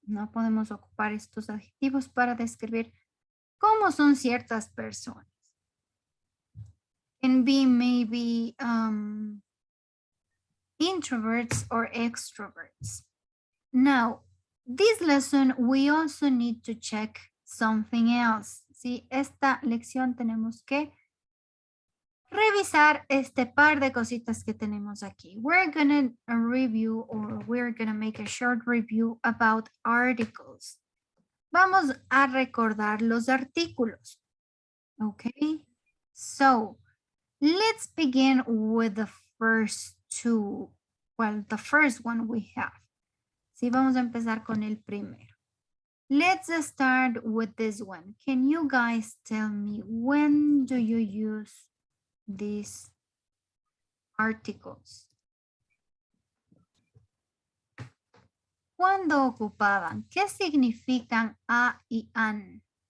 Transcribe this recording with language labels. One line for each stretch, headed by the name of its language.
Spanish: No podemos ocupar estos adjetivos para describir cómo son ciertas personas.
English: Can be maybe introverts or extroverts. Now, this lesson, we also need to check something else.
Spanish: ¿Sí? Esta lección tenemos que revisar este par de cositas que tenemos aquí.
English: We're gonna review, or we're gonna make a short review about articles.
Spanish: Vamos a recordar los artículos.
English: Okay, so let's begin with the first two. Well, the first one we have.
Spanish: Sí, vamos a empezar con el primero.
English: Let's start with this one. Can you guys tell me, when do you use these articles?
Spanish: ¿Cuándo ocupaban? ¿Qué significan a y an?